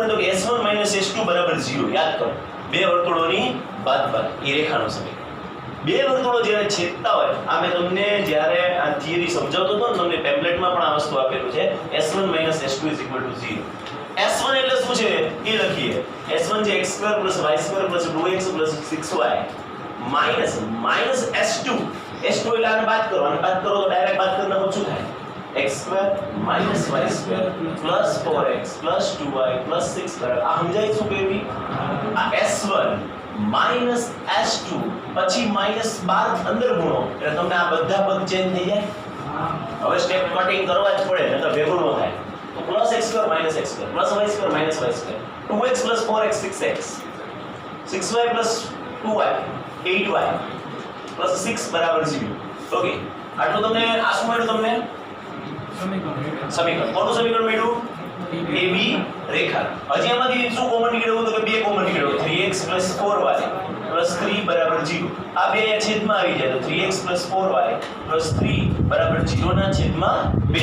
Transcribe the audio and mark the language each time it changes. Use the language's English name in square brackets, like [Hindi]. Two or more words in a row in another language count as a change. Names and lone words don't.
[Gujarati] તો કે S1 S2 બરાબર 0. યાદ કરો, બે વર્તુળોની બાદબાકી એ રેખાનું સમીકરણ. બે વર્તુળો જ્યારે છેદતા હોય, આ મેં તમને જ્યારે આ થિયરી સમજાવતો હતો ને તમને ટેમ્પલેટમાં પણ આ વસ્તુ આપેલું છે S1 S2 0. S1 એટલે શું છે એ લખીએ. S1 છે x2 y2 2x 6y માઇનસ S2 એટલે આને બાદ કરો તો ડાયરેક્ટ બાદ કરી નાખો. શું થાય? x2 y2 4x 2y 6 બરાબર. આ સમજાય શું કેવી? આ S1 S2 પછી -12 અંદર ગુણો એટલે તમને આ બધા પદ ચેન્જ થઈ જાય. હવે [English] step cutting [Gujarati] કરવા જ પડે નહીતર ભેગું ન થાય. તો +x2 -x2 +y2 -y2 2x 4x 6x 6y 2y 8y 6 બરાબર 0. ઓકે, આટલું તમને આ શું મળ્યું? તમને સમીકરણ. કોનું સમીકરણ મળ્યું? AB રેખા. હજી આમાંથી શું કોમન નીકળ્યું? તો કે બે કોમન નીકળ્યું 3x 4y 3 બરાબર 0. આ બે છેદમાં આવી જાય તો 3x 4y 3 બરાબર 0 ના છેદમાં 2.